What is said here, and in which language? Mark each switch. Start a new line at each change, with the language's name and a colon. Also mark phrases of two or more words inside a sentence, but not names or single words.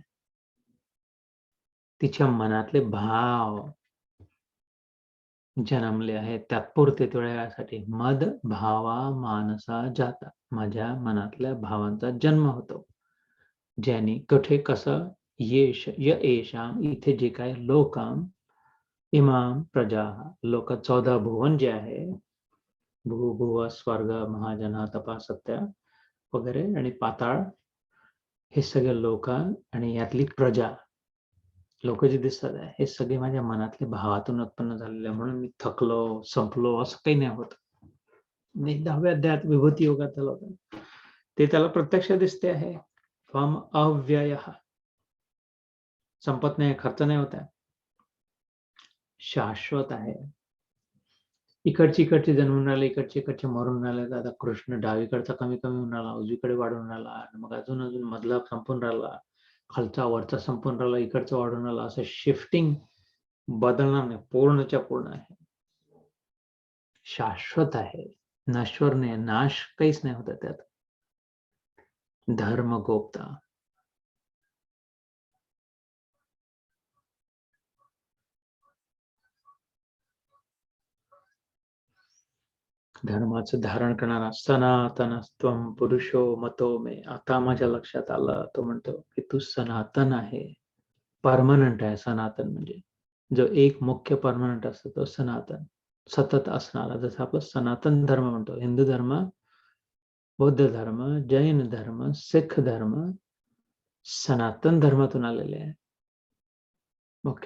Marathi: तिच्या मनातले भाव जन्मले आहेत तात्पुरते थोड्या वेळासाठी.
Sanskrit: मद भावा मानसा जाता.
Marathi: माझ्या मनातल्या भावांचा जन्म होतो, ज्याने कुठे कसं येशाम, इथे जे काय लोकाम,
Sanskrit: इमाम प्रजा,
Marathi: लोक 14 भुवन जे आहे, भू भुव स्वर्ग महाजना तपा सत्य वगैरे, आणि पाताळ, हे सगळे लोक, आणि यातली प्रजा, लोक जे दिसतात आहे हे सगळे माझ्या मनातले भावातून उत्पन्न झालेले, म्हणून मी थकलो, संपलो असं काही नाही होत. मी 10व्या अध्यायात विभूती योगात झालं होतं, ते त्याला प्रत्यक्ष दिसते आहे.
Sanskrit: त्वम अव्ययः,
Marathi: संपत नाही, खर्च नाही होत आहे, शाश्वत आहे. इकडची जन्मून राहिले, इकडचे मरून राहिले. आता कृष्ण डावीकडचा कमी होऊन राहिला, उजवीकडे वाढून राहिला, मग अजून मधला संपून राहिला, खालचा वरचा संपून राहिला, इकडचा वाढून राहिला. असं शिफ्टिंग बदलणार नाही, पूर्णच्या पूर्ण आहे, शाश्वत आहे, नश्वर नाही, नाश काहीच नाही होत त्यात.
Sanskrit: धर्म गोप्ता,
Marathi: धर्माचं धारण करणारा
Sanskrit: सनातनस्त्वं पुरुषो मतो मे.
Marathi: आता माझ्या लक्षात आलं, तो म्हणतो की तू सनातन आहे, परमनंट आहे. सनातन म्हणजे जो एक मुख्य परमनंट असतो तो सनातन, सतत असणारा. जसं आपलं सनातन धर्म म्हणतो, हिंदू धर्म, बौद्ध धर्म, जैन धर्म, सिख धर्म सनातन धर्मातून आलेले आहे मुख्य.